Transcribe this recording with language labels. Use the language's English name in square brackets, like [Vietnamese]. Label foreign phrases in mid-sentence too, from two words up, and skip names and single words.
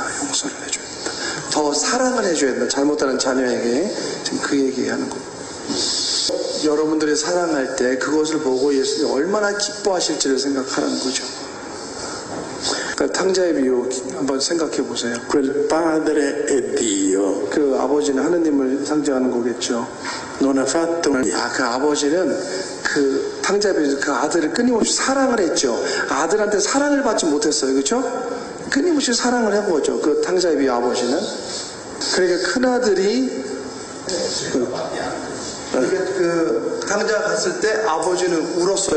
[Korean] 더 사랑을 해줘야 된다. 잘못하는 자녀에게 지금 그 얘기하는 거예요. 여러분들이 사랑할 때 그것을 보고 예수님이 얼마나 기뻐하실지를 생각하는 거죠. 그러니까 탕자의 비유 한번 생각해 보세요. [Italian] Quel padre è Dio. [Korean] 그 아버지는 하느님을 상징하는 거겠죠. [Italian] Non ha fatto [Korean] 그 아버지는 그 탕자의 비유 그 아들을 끊임없이 사랑을 했죠. 아들한테 사랑을 받지 못했어요. 그렇죠? 끊임없이 사랑을 한 거죠. 그 탕자의 비유 아버지는. 그러니까 큰아들이 그 탕자 갔을 때 아버지는 울었어요.